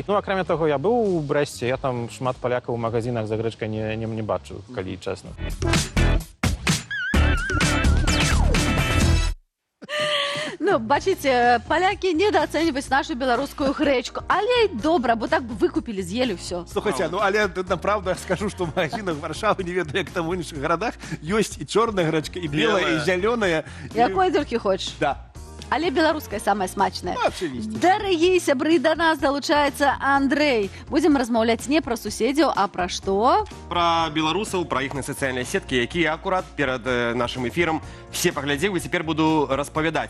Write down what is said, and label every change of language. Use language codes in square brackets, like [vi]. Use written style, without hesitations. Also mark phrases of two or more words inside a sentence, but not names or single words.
[be] Акрамя таго, я быў у Брэсце, я там шмат палякаў у магазинах за грэчкай не бачыў, калі чэсна. бачыце, палякі недооцениваюць нашу беларускую грэчку, але і добра, бо так бы выкупілі, з'елі ўсё. [ru] Слухайте, ну але направду я скажу, что в магазинах Варшавы, [be] не ведаю, як там в іншых [ru] городах, есть и черная гречка, и белая, и зеленая. [be] Якой толькі хочаш. Да. Але беларуская самая смачная. [ru] Ну, очевидно. [be] Дарагія сябры, да нас далучаецца Андрэй. Будзем размаўляць не пра суседзяў, а пра што? Пра беларусаў, пра іхныя сацыяльныя сеткі, якія акурат перад нашым эфірам все паглядзеў, і цяпер буду распавядаць.